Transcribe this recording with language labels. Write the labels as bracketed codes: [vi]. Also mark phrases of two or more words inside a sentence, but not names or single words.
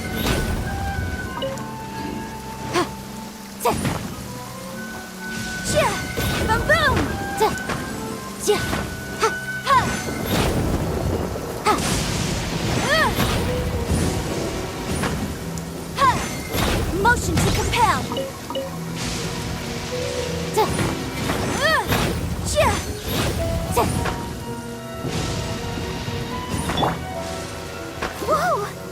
[en] Ha. Tsa. Chia. Boom boom. Tsa. Chia. Ha. Ha. Ha. Ha. Motion to compel. Tsa. Chia. Tsa. Whoa!